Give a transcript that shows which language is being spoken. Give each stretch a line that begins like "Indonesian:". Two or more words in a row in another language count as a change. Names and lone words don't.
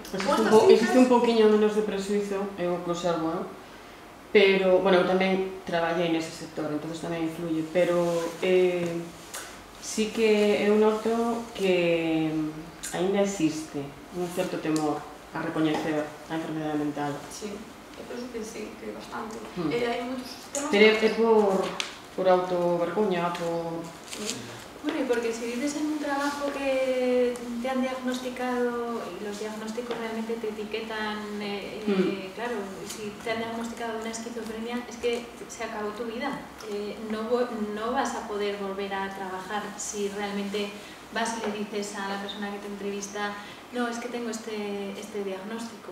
Galician: Existe un pouquiño menos de prexuizo, eu conservo, pero, bueno, eu tamén traballei nese sector, entonces tamén influye, pero sí que eu noto que ainda existe un certo temor a recoñecer a enfermedade mental. Sí, eu penso que sí, que bastante. Hai moitos sistemas... Pero é por autovergoña, por...
Spanish: Bueno, y porque si vives en un trabajo que te han diagnosticado y los diagnósticos realmente te etiquetan, claro, si te han diagnosticado una esquizofrenia, es que se acabó tu vida. No vas a poder volver a trabajar si realmente vas y le dices a la persona que te entrevista, no, es que tengo este diagnóstico.